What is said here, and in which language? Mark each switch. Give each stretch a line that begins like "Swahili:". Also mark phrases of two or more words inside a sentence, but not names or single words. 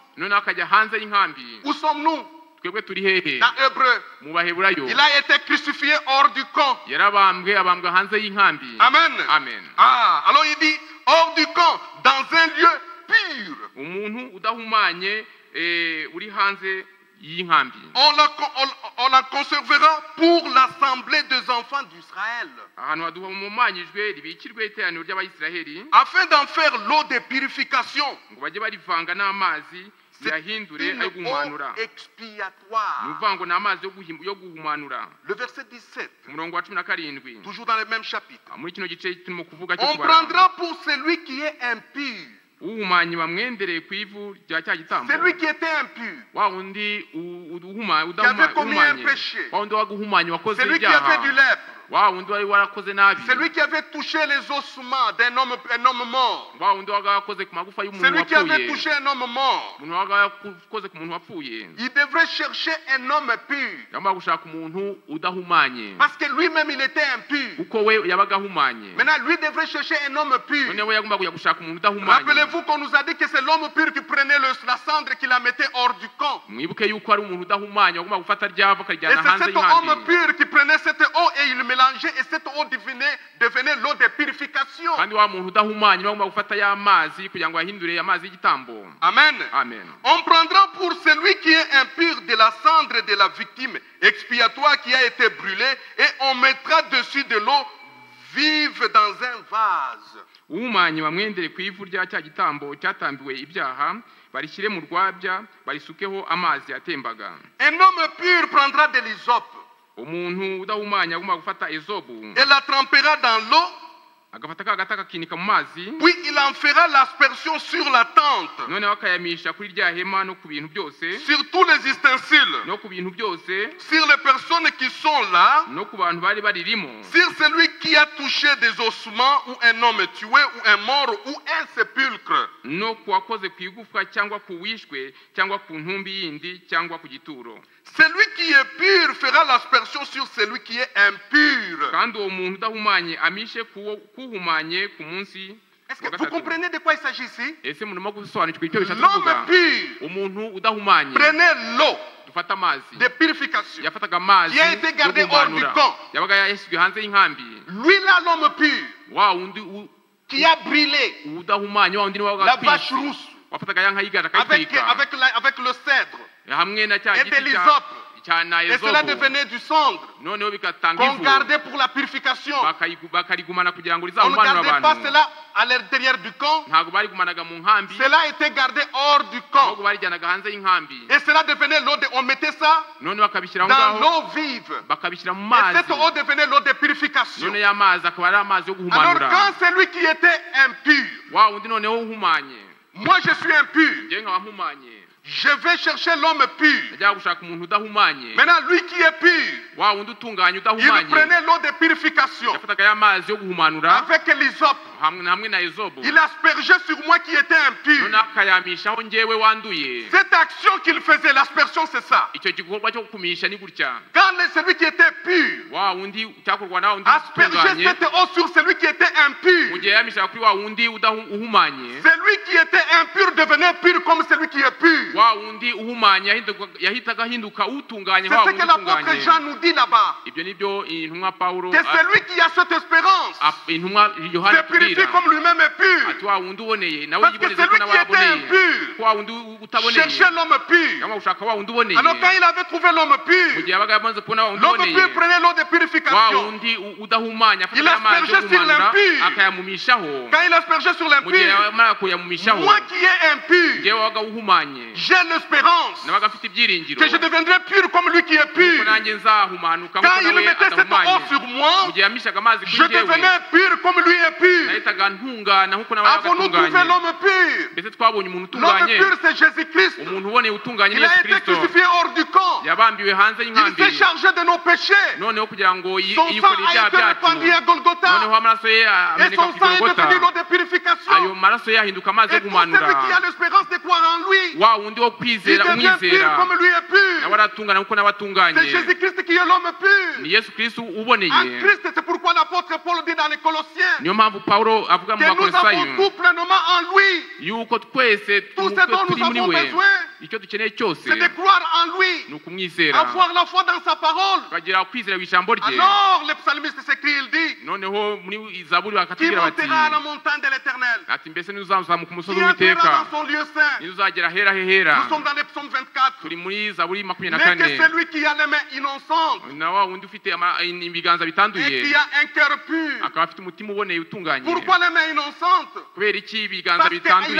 Kinyarwanda: noneho akajya hanze y'inkambi.
French: Où sommes-nous?
Kinyarwanda: Twebwe turi hehe?
French: Dans Hébreu.
Kinyarwanda: Mu Baheburayo.
French: Il a été crucifié hors du camp.
Kinyarwanda: Yarabambwe, abambwa hanze y'inkambi.
French: Amen.
Kinyarwanda: Amen.
French: Alors il dit hors du camp, dans un lieu pur.
Kinyarwanda: Umuntu udahumanye uri hanze y'inkambi.
French: On la conservera pour l'assemblée des enfants d'Israël.
Kinyarwanda: Ahantu haduhumanyijwe ribikirwe iteraniro ry'Abayisiraheli,
French: Afin d'en faire l'eau de purification.
Kinyarwanda: ngo bajye barivanga n'amazi yahindure ayo
French: Une eau
Kinyarwanda: guhumanura.
French: expiatoire.
Kinyarwanda: Nuvango n'amazi yo guhumanura.
French: Le verset 17,
Kinyarwanda: Umurongo wa 17.
French: toujours dans le même chapitre.
Kinyarwanda: Muri kino gice turimo kuvuga cyo
French: On
Kinyarwanda: kubara.
French: prendra pour celui qui est impur.
Kinyarwanda: Uhumanye bamwendereye ku ivu rya cya gitambo.
French: Celui qui était impur.
Kinyarwanda: Wa undi
French: Qui avait commis un péché.
Kinyarwanda: Wa undi waguhumanye wakoze
French: Celui qui avait du
Kinyarwanda: ibyaha.
French: lèpre.
Kinyarwanda: Wa undi wari warakoze nabi.
French: Celui qui avait touché les ossements d'un homme, un homme mort.
Kinyarwanda: Wa undi wagakoze ku magufa y'umuntu
French: Celui qui avait
Kinyarwanda: wapfuye.
French: touché un homme mort.
Kinyarwanda: Umuntu wagakoze ku muntu wapfuye.
French: Il devrait chercher un homme pur.
Kinyarwanda: Yagomba gushaka umuntu udahumanye.
French: Parce que lui-même il était impur.
Kinyarwanda: Kuko we yabaga ahumanye.
French: Maintenant lui devrait chercher un homme pur.
Kinyarwanda: None we yagomba kujya gushaka umuntu udahumanye.
French: Rappelez-vous qu'on nous a dit que c'est l'homme pur qui prenait la cendre et qui la mettait hors du camp.
Kinyarwanda: Mwibuke yuko ari umuntu udahumanye agomba gufata ryavu
French: Et
Kinyarwanda: akarijyana
French: c'est
Kinyarwanda: hanze
French: cet homme
Kinyarwanda: y'inkambi.
French: pur qui prenait cette eau et il mélangeait et cette eau devenait l'eau de purification.
Kinyarwanda: Kandi wa muntu udahumanye agomba gufata ya mazi kugira ngo ahindure amazi y'igitambo.
French: Amen.
Kinyarwanda: Amen.
French: On prendra pour celui qui est impur de la cendre de la victime expiatoire qui a été brûlée et on mettra dessus de l'eau vive dans un vase.
Kinyarwanda: Uhumanye bamwendere ku ivu rya cya gitambo cyatambiwe ibyaha barishyire mu rwabya barisukeho amazi yatembaga.
French: Un homme pur prendra de l'hysope
Kinyarwanda: Umuntu udahumanye agomba gufata ezobu
French: et la trempera dans l'eau,
Kinyarwanda: agafata ka gata kakinika mu mazi,
French: puis il en fera l'aspersion sur la tente,
Kinyarwanda: noneho akayamisha kuri rya hema no ku bintu byose,
French: sur tous les ustensiles,
Kinyarwanda: no ku bintu byose,
French: sur les personnes qui sont là,
Kinyarwanda: no ku bantu bari baririmo,
French: sur celui qui a touché des ossements ou un homme tué ou un mort ou un sépulcre.
Kinyarwanda: no ku wakoze ku igufwa cyangwa ku wishwe cyangwa ku ntumbi yindi cyangwa ku gituro.
French: Celui qui est pur fera l'aspersion sur celui qui est impur.
Kinyarwanda: Kandi uwo muntu udahumanye amishe kuhumanye ku munsi.
French: Est-ce que vous comprenez de quoi il s'agit ici?
Kinyarwanda: Ese murimo gusobanukirwa icyo bishatse
French: L'homme
Kinyarwanda: kuvuga?
French: pur
Kinyarwanda: Umuntu udahumanye
French: prenait l'eau
Kinyarwanda: dufata amazi
French: de purification.
Kinyarwanda: yafataga amazi
French: Qui a été gardé hors du camp.
Kinyarwanda: yabaga yashyizwe hanze y'inkambi.
French: Lui là, l'homme pur,
Kinyarwanda: Wa undi
French: qui a brûlé
Kinyarwanda: udahumanye wa undi
French: la
Kinyarwanda: wabaga
French: vache rousse
Kinyarwanda: wafataga ya nka yigaje
French: avec
Kinyarwanda: akayitwika
French: le cèdre
Kinyarwanda: hamwe na cya
French: et de
Kinyarwanda: giti
French: l'hysope.
Kinyarwanda: cyana
French: Et cela
Kinyarwanda: ezobu,
French: devenait du cendre
Kinyarwanda: noneho bigatanga
French: qu'on
Kinyarwanda: ivu
French: gardait pour la purification.
Kinyarwanda: bakarigumana kugira ngo
French: On ne
Kinyarwanda: rizahumanure
French: gardait pas
Kinyarwanda: abantu.
French: cela à l'intérieur du camp.
Kinyarwanda: Ntabwo barigumanaga mu nkambi,
French: Cela était gardé hors du camp.
Kinyarwanda: ahubwo barijyanaga hanze y'inkambi,
French: Et cela devenait l'eau on mettait ça
Kinyarwanda: noneho bakabishyira aho
French: dans
Kinyarwanda: ngaho
French: l'eau vive.
Kinyarwanda: bakabishyira mu
French: Et
Kinyarwanda: mazi,
French: cette eau devenait l'eau de purification.
Kinyarwanda: noneho ya mazi akaba ari amazi yo
French: Alors
Kinyarwanda: guhumanura.
French: quand celui qui était impur,
Kinyarwanda: Wa undi noneho uhumanye,
French: moi je suis impur,
Kinyarwanda: njyewe nkaba mpumanye,
French: je vais chercher l'homme pur.
Kinyarwanda: najyaga gushaka umuntu udahumanye.
French: Maintenant lui qui est pur,
Kinyarwanda: Wa undi utunganye
French: il
Kinyarwanda: udahumanye
French: prenait l'eau de purification
Kinyarwanda: yafataga ya mazi yo guhumanura
French: avec l'hysope.
Kinyarwanda: hamwe na ezobu,
French: Il aspergeait sur moi qui était impur.
Kinyarwanda: noneho akayamishaho njyewe wanduye.
French: Cette action qu'il faisait, l'aspersion, c'est ça.
Kinyarwanda: Icyo gikorwa cyo kumisha ni gutya.
French: Quand celui qui était pur
Kinyarwanda: Wa undi cyakorwa na undi
French: aspergeait
Kinyarwanda: utunganye,
French: cette eau sur celui qui était
Kinyarwanda: mu
French: impur,
Kinyarwanda: gihe yamishaga kuri wa undi uhumanye,
French: celui qui était impur devenait pur comme celui qui est pur.
Kinyarwanda: wa wundi uhumanya yahitaga ahinduka utunganye
French: C'est
Kinyarwanda: wa
French: ce
Kinyarwanda: wundi
French: que l'apôtre
Kinyarwanda: utunganye.
French: Jean nous dit là-bas.
Kinyarwanda: Ibyo nibyo intumwa Paulo
French: C'est celui qui a cette espérance
Kinyarwanda: intumwa Yohana
French: se purifier
Kinyarwanda: atubwira
French: comme lui-même est pur.
Kinyarwanda: ati wa wundi uboneye nawe
French: Parce que
Kinyarwanda: yiboneze ko
French: celui
Kinyarwanda: nawe
French: qui était
Kinyarwanda: aboneye
French: impur
Kinyarwanda: ko wa wundi utaboneye
French: cherchait l'homme pur.
Kinyarwanda: cyangwa ushaka wa wundi uboneye
French: Alors quand il avait trouvé l'homme
Kinyarwanda: mu
French: pur,
Kinyarwanda: gihe yabaga yamaze kubona wa wundi
French: l'homme
Kinyarwanda: uboneye
French: pur prenait l'eau de
Kinyarwanda: wa
French: purification.
Kinyarwanda: wundi udahumanya
French: Il
Kinyarwanda: afata amazi yo
French: aspergeait sur
Kinyarwanda: gumanura
French: l'impur.
Kinyarwanda: akayamumishaho
French: Quand il aspergeait sur
Kinyarwanda: mu gihe
French: l'impur,
Kinyarwanda: yamara kuyamumishaho
French: moi qui ai impur,
Kinyarwanda: ngewe wabaga uhumanye
French: j'ai l'espérance
Kinyarwanda: nabaga mfite ibyiringiro
French: que je deviendrai pur comme lui qui est
Kinyarwanda: ko
French: pur.
Kinyarwanda: nanjye nzahumanuka
French: Quand
Kinyarwanda: nk'uko
French: il
Kinyarwanda: nawe
French: mettait cette
Kinyarwanda: adahumanye
French: eau sur moi,
Kinyarwanda: mu gihe yamishaga amazi
French: je
Kinyarwanda: kuri ngewe
French: devenais pur comme lui est pur.
Kinyarwanda: nahitaga ntungana nk'uko nawe yabaga
French: Avons-nous trouvé
Kinyarwanda: atunganye
French: l'homme pur?
Kinyarwanda: mbese twabonye umuntu
French: L'homme
Kinyarwanda: utunganye
French: pur, c'est Jésus-Christ.
Kinyarwanda: umuntu uboneye utunganye
French: Il
Kinyarwanda: ni
French: a
Kinyarwanda: Yesu
French: été
Kinyarwanda: Kristo
French: crucifié hors du camp.
Kinyarwanda: yabambiwe hanze
French: Il
Kinyarwanda: y'inkambi
French: s'est chargé de nos péchés.
Kinyarwanda: noneho kugira ngo
French: Son sang
Kinyarwanda: yikorere
French: a
Kinyarwanda: ibyaha
French: été
Kinyarwanda: byacu
French: répandu à Golgotha.
Kinyarwanda: noneho amaraso ye
French: Et
Kinyarwanda: ameneka
French: son
Kinyarwanda: ku
French: sang est
Kinyarwanda: Golgotha
French: devenu l'eau de
Kinyarwanda: ayo
French: purification.
Kinyarwanda: maraso ye ahinduka amazi yo
French: Et tout celui
Kinyarwanda: kumanura
French: qui a l'espérance de croire en lui,
Kinyarwanda: wa wundi wo
French: il
Kinyarwanda: kwizera
French: devient pur
Kinyarwanda: umwizera
French: comme lui est
Kinyarwanda: nawe
French: pur.
Kinyarwanda: aratungana nk'uko nawe atunganye
French: C'est Jésus-Christ qui est l'homme pur.
Kinyarwanda: ni Yesu Kristo uboneye
French: En Christ, c'est pourquoi l'apôtre Paul dit dans les Colossiens
Kinyarwanda: niyo mpamvu Pawulo avuga mu
French: que nous
Kinyarwanda: Bakolosayo
French: avons tout pleinement en lui.
Kinyarwanda: yuko twese
French: Tout ce dont
Kinyarwanda: turi
French: nous
Kinyarwanda: muri
French: avons
Kinyarwanda: we
French: besoin,
Kinyarwanda: icyo dukeneye cyose
French: c'est de croire en lui,
Kinyarwanda: ni ukumwizera
French: avoir la foi dans sa parole.
Kinyarwanda: tukagira kwizera ku ijambo rye
French: Alors le psalmiste s'écrit, il dit,
Kinyarwanda: noneho muri zaburi
French: qui
Kinyarwanda: bakatubwira bati
French: montera à la montagne de l'Éternel,
Kinyarwanda: ati mbese niuzazamuka umusozi
French: qui entrera
Kinyarwanda: w'Uwiteka
French: dans son lieu saint.
Kinyarwanda: nizuzagera hera hehera
French: Nous sommes dans les psaumes 24.
Kinyarwanda: turi muri zaburi makumyabiri na
French: Mais que
Kinyarwanda: kane
French: celui qui a les mains innocentes
Kinyarwanda: na wa wundi ufite ibiganza
French: et
Kinyarwanda: bitanduye
French: qui a un cœur pur.
Kinyarwanda: akaba afite umutima uboneye utunganye
French: Pourquoi les mains innocentes?
Kinyarwanda: kubera iki ibiganza
French: Parce qu'il
Kinyarwanda: bitanduye